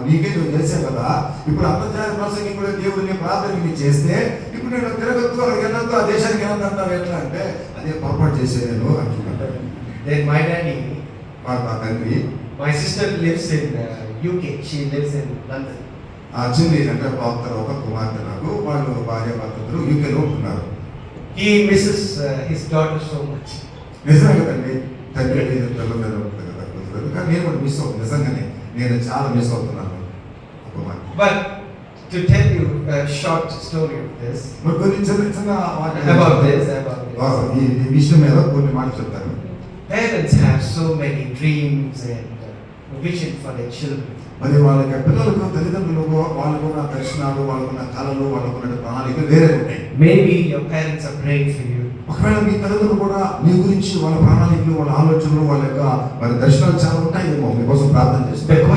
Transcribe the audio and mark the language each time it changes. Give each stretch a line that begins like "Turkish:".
Telugu: నీకే నువ్వు చేసావు కదా. ఇప్పుడు అంతర్జాతీయ ప్రసంగికుడు దేవుడిని ప్రార్థన నేను చేస్తే ఇప్పుడు నేను తిరగద్దు, అక్కడికి వెళ్ళొద్దు, ఆ దేశానికి వెళ్ళొద్దంటావు ఎట్లా అంటే అదే పొరపాటు చేసేది అంటున్నాడు.
English: Then my daddy,
Telugu: మా తండ్రి,
English: my sister lives in UK. She lives in London.
Telugu: ఆ చిన్ని అంటే ఒక కుమార్తె నాకు, వాళ్ళు భార్య భర్తలు యూకేలో ఉంటున్నారు.
English: He misses his daughter so much.
Telugu: నిజమే కదండి, తండ్రి పిల్లల మీద ఉంటుంది కదా కుదరదు. కానీ నేను కూడా మిస్ అవుతుంది, నిజంగానే నేను చాలా మిస్ అవుతున్నాను.
English: But to tell you a short story of this,
Telugu: మరి కొన్ని చిన్న
English: about this,
Telugu: ఈ విషయం మీద కొన్ని మాటలు చెప్తాను.
English: parents have so many dreams and vision for their children.
Telugu: మరి వాళ్ళకి పిల్లలకు తల్లిదండ్రులకు వాళ్ళకున్న దర్శనాలు, వాళ్ళకున్న కళలు, వాళ్ళకున్న ప్రణాళికలు వేరే ఉంటాయి.
English: Maybe your parents are praying for you.
Telugu: ఒకవేళ మీ తల్లిదండ్రులు కూడా మీ గురించి వాళ్ళ ప్రణాళికలు, వాళ్ళ ఆలోచనలు, వాళ్ళ యొక్క మరి దర్శనాలు చాలా ఉంటాయేమో, మీకోసం ప్రార్థన చేస్తారు.